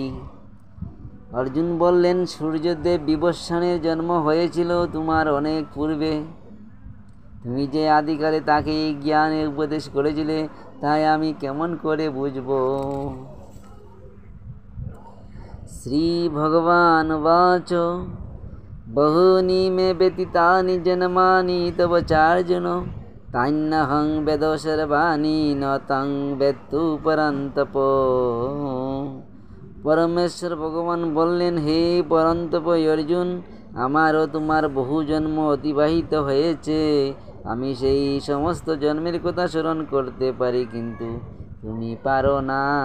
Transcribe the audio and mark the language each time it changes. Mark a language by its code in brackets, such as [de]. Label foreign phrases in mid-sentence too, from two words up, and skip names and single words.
[bn] অর্জুন বললেন, সূর্যদেব বিবস্বানের জন্ম হয়েছিল তোমার অনেক পূর্বে। তুমি যে আদিকালে তাকে এই জ্ঞানের উপদেশ করেছিলে, তাই আমি কেমন করে বুঝব? [sa] শ্রী ভগবান বাচ বহুনি মে ব্যতীতানি জন্মানি তব চার্জুন তান্যহং বেদ সর্বাণি ন তং বেত্তু পরন্তপ। [bn] পরমেশ্বর ভগবান বললেন, হে পরন্তপ অর্জুন, আমারও তোমার বহু জন্ম অতিবাহিত হয়েছে। আমি সেই সমস্ত জন্মের কথা স্মরণ করতে পারি, কিন্তু তুমি পারো না।